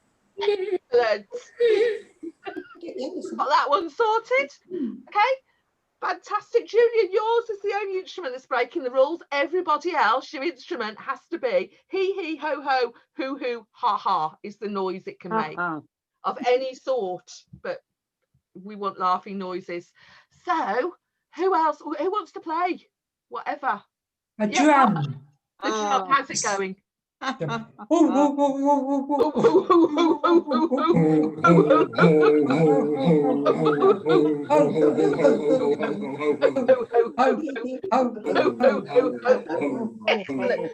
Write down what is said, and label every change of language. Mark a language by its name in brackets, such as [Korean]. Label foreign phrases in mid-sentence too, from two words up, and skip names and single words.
[English] Got that one sorted. Okay. Fantastic, Julia. Yours is the only instrument that's breaking the rules. Everybody else, your instrument has to be hee ho ho, hoo ha ha is the noise it can make of any sort. But we want laughing noises. So, who else? Who wants to play? Whatever. A drum. The drum. How's it going? Excellent.